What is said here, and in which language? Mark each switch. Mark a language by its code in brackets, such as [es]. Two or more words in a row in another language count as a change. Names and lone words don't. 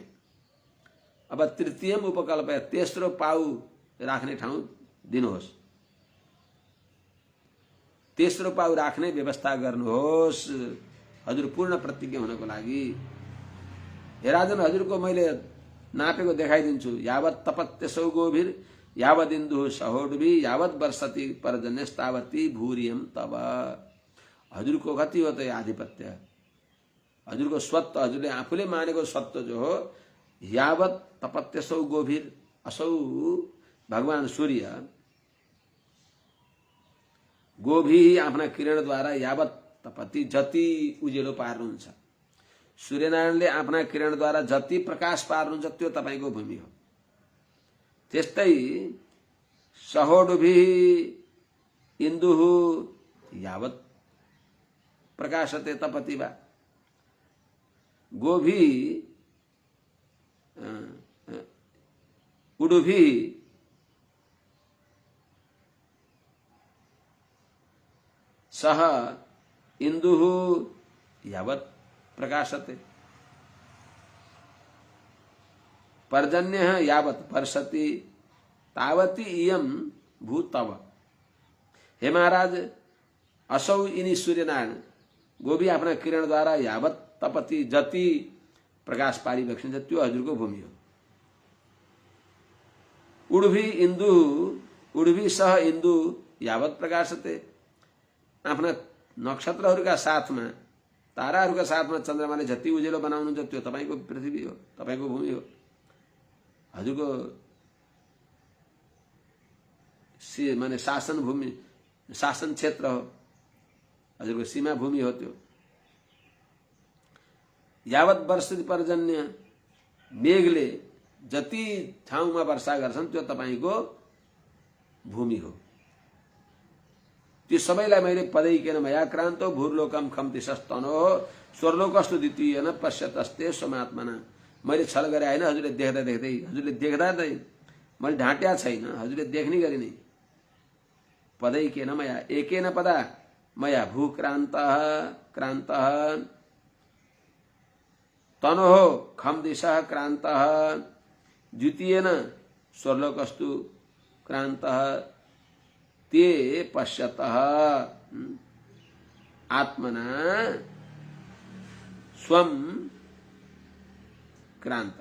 [ne] अब [sa] तृतीयम उपकल्प, [ne] तेस्रो पाउ राख्ने ठाउँ दिनुहोस्, तेस्रो पाउ राख्ने व्यवस्था गर्नुहोस् हजुर पूर्ण प्रतिज्ञा हुनको लागि। हे राजन, हजुरको मैले नापेको देखाइदिन्छु। [sa] यावत तपत्यसौ गोभिर यावद इन्दु सहोडभि यावत वर्षति पर्जन्यस्तावती भूरियम तब। [ne] हजुरको कति हो त आधिपत्य, हजुरको स्वत्व, हजुरले आफूले मानेको स्वत्व जो हो [sa] यावत तपत्यसौ गोभिर, [ne] असौ भगवान सूर्य गोभी आफ्ना किरणद्वारा [sa] यावत तपति [ne] जति उजेलो पार्नुहुन्छ, सूर्यनारायणले आफ्ना किरणद्वारा जति प्रकाश पार्नुहुन्छ त्यो तपाईको भूमि हो। [sa] त्यस्तै सहोडुभि इन्दुः यावत प्रकाशते तपति वा, गोभी उडुभि सह इंदुः यावत् प्रकाशते, पर्जन्यः यावत् वर्षति तावती इयं भूतव। [ne] हे महाराज, असौ इनी सूर्यनारायण गोभी आफ्ना किरण द्वारा [sa] यावत् तपति [ne] जति प्रकाश पारिबक्सिन्छ त्यो हजुरको भूमि हो। [sa] उडुभि इंदु उडुभि सह इंदु यावत् प्रकाशते, [ne] आफ्ना नक्षत्रहरूका साथमा ताराहरूका साथमा चन्द्रमाले जति उजेलो बनाउनुहुन्छ त्यो तपाईको पृथ्वी हो, तपाईको भूमि हो। हजुरको माने शासन भूमि, शासन क्षेत्र हो, हजुरको सीमा भूमि हो त्यो। [sa] यावत वर्षति पर्जन्य, [ne] मेघले जति ठाउँमा वर्षा गर्छन् त्यो तपाईको भूमि हो। त्यो सबैलाई मैले [sa] पदैकेन मया क्रान्तो भूर्लोकम खम्ति सस्तनो स्वर्लोकस्तु द्वितीयन पश्यतस्ते स्वमात्मना। [ne] मैले छल गरे हैन, हजुरले देख्दा देख्दै, हजुरले देख्दा नै मैले ढाँट्या छैन, हजुरले देख्ने गरी नै। [sa] पदैकेन मया एकेन पदा मया भूक्रान्तः क्रान्तः तनोः खम दिशः क्रान्तः द्वितीयन स्वर्लोकस्तु क्रान्तः ते पश्यतः आत्मना स्वम क्रांत।